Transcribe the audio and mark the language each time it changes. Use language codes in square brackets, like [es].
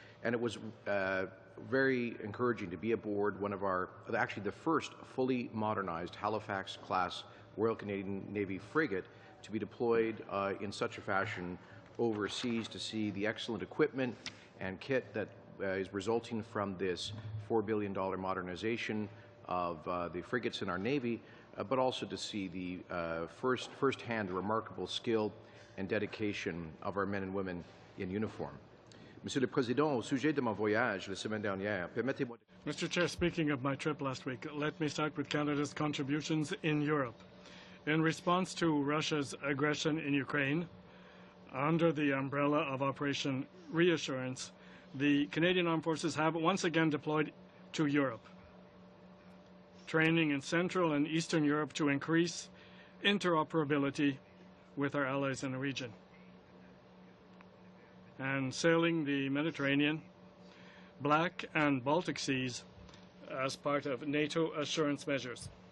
[en] And it was very encouraging to be aboard one of our, actually the first fully modernized Halifax-class Royal Canadian Navy frigate to be deployed in such a fashion overseas, to see the excellent equipment and kit that is resulting from this $4 billion modernization of the frigates in our Navy, but also to see the first-hand remarkable skill and dedication of our men and women in uniform. [fr] Monsieur le Président, au sujet de mon voyage la semaine dernière, permettez-moi. [en] Mr. Chair, speaking of my trip last week, let me start with Canada's contributions in Europe. In response to Russia's aggression in Ukraine, under the umbrella of Operation Reassurance, the Canadian Armed Forces have once again deployed to Europe, training in Central and Eastern Europe to increase interoperability with our allies in the region, and sailing the Mediterranean, Black and Baltic Seas as part of NATO assurance measures.